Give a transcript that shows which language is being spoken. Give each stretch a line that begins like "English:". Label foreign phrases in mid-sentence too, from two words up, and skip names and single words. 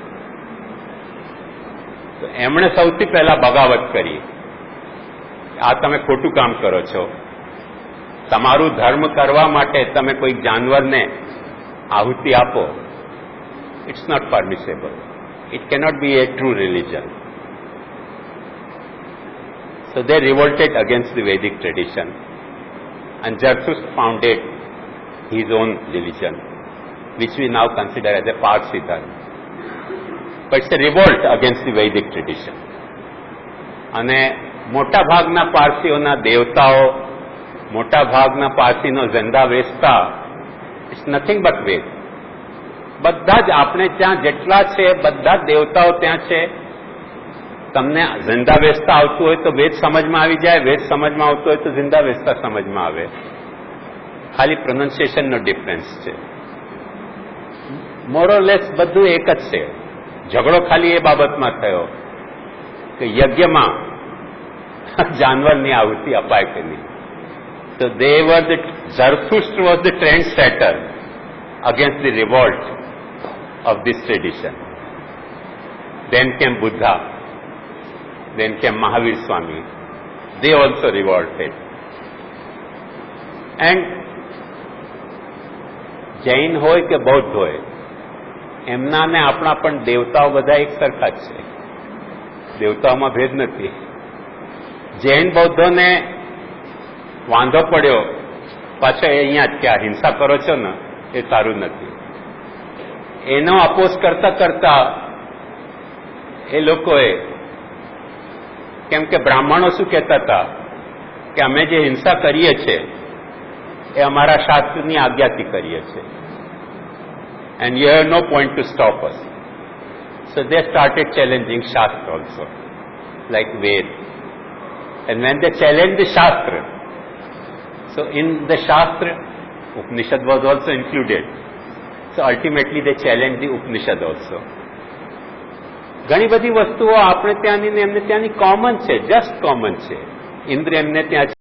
Gujarati: તો એમણે સૌથી પહેલા બગાવત કરી, આ તમે ખોટું કામ કરો છો. તમારું ધર્મ કરવા માટે તમે કોઈ જાનવરને આહુતિ આપો.
English: It's not permissible. It cannot be a true religion. So they revolted against the Vedic tradition, and Zarathustra founded his own religion, which we now consider as a Parsi Dharma. But it's a revolt against the Vedic tradition.
Gujarati: અને મોટા ભાગના પારસીઓના દેવતાઓ, મોટા ભાગના પારસીનો ઝંડા વેચતા
English: it's nothing but Ved.
Gujarati: બધા જ આપણે ત્યાં જેટલા છે બધા દેવતાઓ ત્યાં છે. તમને ઝંડા વેચતા આવતું હોય તો વેદ સમજમાં આવી જાય, વેદ સમજમાં આવતું હોય તો ઝંડા વેચતા સમજમાં આવે. ખાલી પ્રોનન્સિએશનનો ડિફરન્સ છે. મોરલેસ બધું એક જ છે. ઝઘડો ખાલી એ બાબતમાં થયો કે યજ્ઞમાં જાનવરની આહુતિ અપાય કે નહીં.
English: So they were Zarathustra was the trendsetter against the revolt of this tradition. Then came Buddha. Then came Mahavir Swami. They also revolted.
Gujarati: And જૈન હોય કે બૌદ્ધ હોય, એમના ને આપણા પણ દેવતાઓ બધા એક સરખા જ છે. દેવતાઓમાં ભેદ નથી. જૈન બૌદ્ધોને વાંધો પડ્યો પાછો અહીંયા જ કે આ હિંસા કરો છો ને એ સારું નથી. એનો અપોઝ કરતા કરતા એ લોકોએ, કેમ કે બ્રાહ્મણો શું કહેતા હતા કે અમે જે હિંસા કરીએ છીએ એ અમારા શાસ્ત્રની આજ્ઞાથી કરીએ છીએ,
English: and you have no point to stop us. So they started challenging Shastra also, like Ved. And when they challenged the Shastra, so in the Shastra, Upanishad was also included. So ultimately they challenged the Upanishad also.
Gujarati: ઘણી બધી વસ્તુઓ આપણે ત્યાંની ને એમને ત્યાંની કોમન છે,
English: just common
Gujarati: છે. ઇન્દ્ર એમને ત્યાં